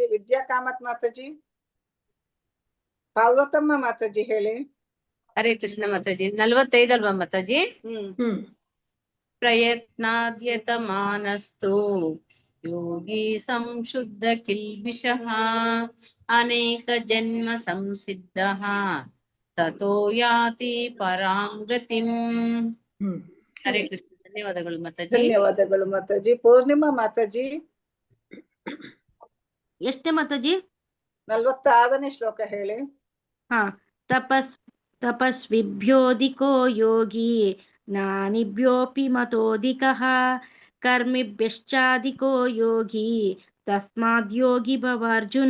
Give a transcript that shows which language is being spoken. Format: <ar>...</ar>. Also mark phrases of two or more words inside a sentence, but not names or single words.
<kn>ವಿದ್ಯಾ ಕಾಮತ್ ಮಾತಾಜಿ, ಪಾರ್ವತಮ್ಮ ಮಾತಾಜಿ ಹೇಳಿ. ಹರೇ ಕೃಷ್ಣ ಮಾತಾಜಿ. 45 ಅಲ್ವಾ ಮಾತಾಜಿ?</kn> <sa>ಪ್ರಯತ್ನಾದ್ಯತಮಾನಸ್ತು ಯೋಗಿ ಸಂಶುದ್ಧ ಕಿಲ್ಬಿಷಃ ಅನೇಕ ಜನ್ಮ ಸಂಸಿದ್ಧಃ ತತೋ ಯಾತಿ ಪರಾಂ ಗತಿಂ.</sa> <kn>ಹರೇ ಕೃಷ್ಣ. ಧನ್ಯವಾದಗಳು ಮಾತಾಜಿ. ಧನ್ಯವಾದಗಳು ಮಾತಾಜಿ. ಪೂರ್ಣಿಮಾ ಮಾತಾಜಿ, ಎಷ್ಟೇ ಮಾತಾಜಿ? 46ನೇ ಶ್ಲೋಕ ಹೇಳಿ. ಹಾ.</kn> <sa>ತಪಸ್ವಿಭ್ಯೋಧಿಕೋ ಯೋಗಿ ಜ್ಞಾನಿಭ್ಯೋಪಿ ಮತೋಧಿಕಃ ಕರ್ಮಿಭ್ಯಶ್ಚಾಧಿಕೋ ಯೋಗಿ ತಸ್ಮಾದ್ ಯೋಗಿ ಭವ ಅರ್ಜುನ.</sa>